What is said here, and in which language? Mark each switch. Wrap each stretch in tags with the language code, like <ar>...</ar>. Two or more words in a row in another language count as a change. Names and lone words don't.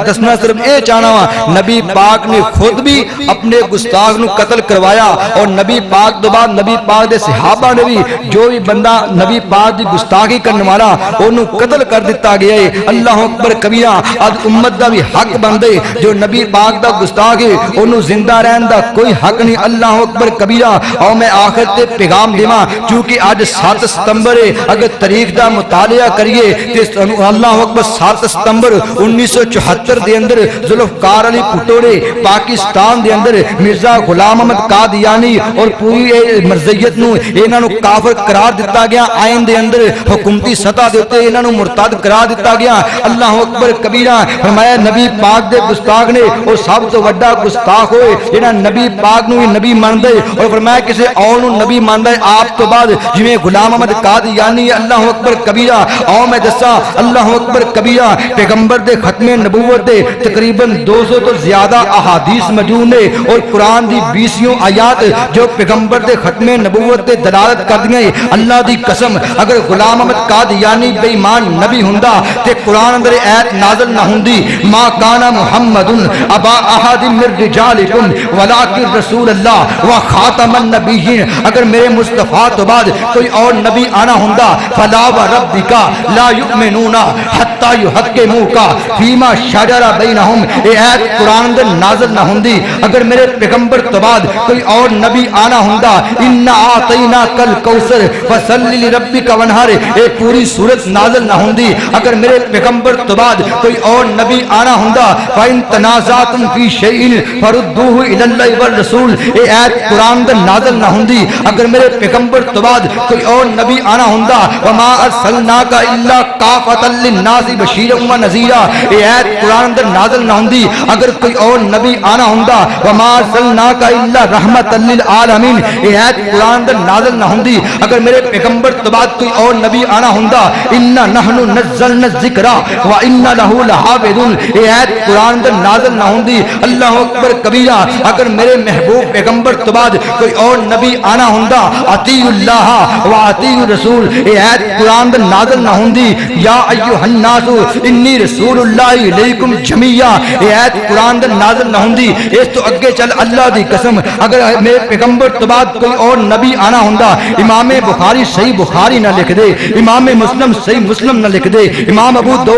<pa>دسنا صرف اے چاہنا ہوں نبی پاک نے خود بھی اپنے گستاخ نو قتل کروایا اور نبی پاک دو بعد نبی پاک دے صحابہ نے بھی جو بھی بندہ نبی پاک دی گستاخی کرنے والا انہوں قتل کر دیتا گیا ہے</pa> <ar>اللہ اکبر کبیرہ</ar> <pa>آج امت دا بھی حق بندے جو نبی پاک دا گستاخ ہے انہوں زندہ رہن دا کوئی حق نہیں</pa> <ar>اللہ اکبر کبیرہ</ar> <pa>اور میں آخر تے پیغام دیواں چونکہ آج 7 ستمبر ہے اگر تاریخ دا مطالعہ کریے تے اللہ اکبر 7 ستمبر 1974 دے اندر ذوالفقار علی بھٹو نے پاکستان دے اندر مرزا غلام احمد قادیانی اور پوری مرزیت نو انہاں نو کافر قرار دتا گیا آئین دے اندر حکومتی سطح دے اوتے انہاں نو مرتد قرار دتا گیا</pa> <ar>اللہ اکبر کبیرہ</ar> <pa>فرمایا نبی پاک دے گستاخ نے اور سب تو بڑا گستاخ ہوئے جنہاں نبی پاک نو نبی ماندے اور فرمایا کسی اور نبی ماندا ہے آپ تو بعد جویں غلام احمد قادیانی</pa> <ar>اللہ اکبر کبیرہ</ar> <pa>اور میں دسا</pa> <ar>اللہ اکبر کبیرہ</ar> <pa>پیغمبر دے ختم نبوت دے تقریباً 200 تو زیادہ احادیث موجود نے اور قرآن دی 20 آیات جو پیغمبر دے ختم نبوت دے دلالت کر دیاں اللہ دی قسم اگر غلام احمد قادیانی بے ایمان نبی ہوندا تے قرآن اندر ایت نازل نہ ہوندی</pa> <ar>ما کان محمد ابا احد من رجالکم ولکن رسول اللہ و خاتم النبیین</ar> <pa>اگر میرے مصطفیٰ تو بعد کوئی اور نبی آنا ہوندا</pa> <ar>فلا وربک لا یؤمنون حتی یحکموک فیما شجر بینہم</ar> <pa>اے ایت قرآن دے نازل نہ ہوندی اگر میرے پیغمبر تو بعد کوئی اور نبی آنا ہوندا</pa> <ar>انا اعطیناک الکوثر فصلی لربک وانحر</ar> <pa>اے پوری سورت نازل نہ ہوندی اگر میرے پیغمبر تو بعد کوئی اور نبی آنا ہوندا</pa> <ar>فإن تنازعتم فی شیء فردوه الی اللہ والرسول</ar> <pa>اے ایت قرآن دے نازل نہ ہوندی اگر میرے پیغمبر تو بعد کوئی اور نبی آنا ہوندا</pa> <ar>وما ارسلناک الا کافۃ للناس بشیرا ونذیرا</ar> <pa>اے ایت قرآن دے نازل نہ ہوندی اگر کوئی اور نبی آنا ہوندا</pa> <ar>وما ارسلناک الا رحمۃ للعالمین</ar> <pa>اے ایت قرآن دے نازل نہ ہوندی اگر میرے پیغمبر تو بعد کوئی اور نبی آنا ہوندا</pa> <ar>انا نحن نزلنا الذکر وانا له لحافظون</ar> <pa>اے ایت قرآن دے نازل نہ ہوندی</pa> <ar>اللہ اکبر کبیرہ</ar> <pa>اگر میرے محبوب پیغمبر تو بعد کوئی اور نبی آنا ہوندا</pa> <ar>اطیعوا اللہ واطیعوا الرسول</ar> <pa>اے ایت قرآن دے نازل نہ ہوندی</pa> <ar>یا ایھا الناس انی رسول اللہ الیکم جمیعا</ar> <pa>اے ایت قرآن دے نازل نہ ہوندی اس تو اگے چل اللہ دی قسم اگر میرے پیغمبر تو بعد کوئی اور نبی آنا ہوندا امام بخاری صحیح بخاری نہ لکھ دے امام مسلم صحیح مسلم نہ لکھ دے امام ابو</pa>